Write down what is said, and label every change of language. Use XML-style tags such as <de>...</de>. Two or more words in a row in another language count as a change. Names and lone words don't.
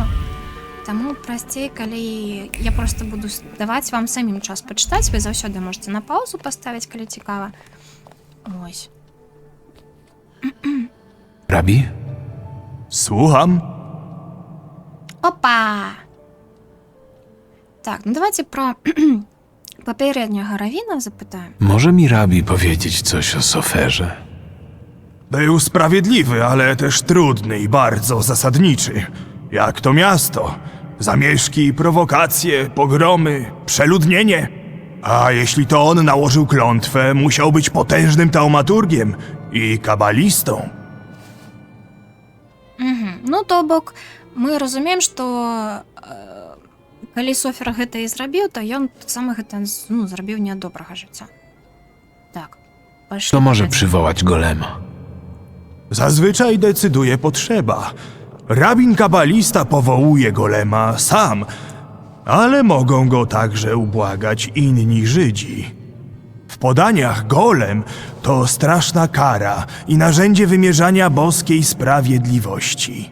<be>Таму прасцей, калі я проста буду даваць вам самім час пачытаць, вы заўсёды можете на паузу паставіць, калі цікава. Ось.</be> <pl>Rabi? Słucham?</pl> <be>Опа! Так, давайте про папярэдняга равіна запытаем.</be> <pl>Może mi Rabi powiedzieć coś o Soferze? Był sprawiedliwy, ale też trudny i bardzo zasadniczy. Jak to miasto. Zamieszki, prowokacje, pogromy, przeludnienie. A jeśli to on nałożył klątwę, musiał być potężnym taumaturgiem i kabalistą.</pl> <be>Ну, то бок, мы разумеем, што калі Софер гэта і зрабіў, то ён таксама гэта зрабіў не ад добрага жыцця. Так, пашлі.</be> <pl>To może</pl> <be>далей.</be> <pl>przywołać golema. Zazwyczaj decyduje potrzeba. Rabin kabalista powołuje golema sam, ale mogą go także ubłagać inni Żydzi. W podaniach golem to straszna kara i narzędzie wymierzania boskiej sprawiedliwości.</pl>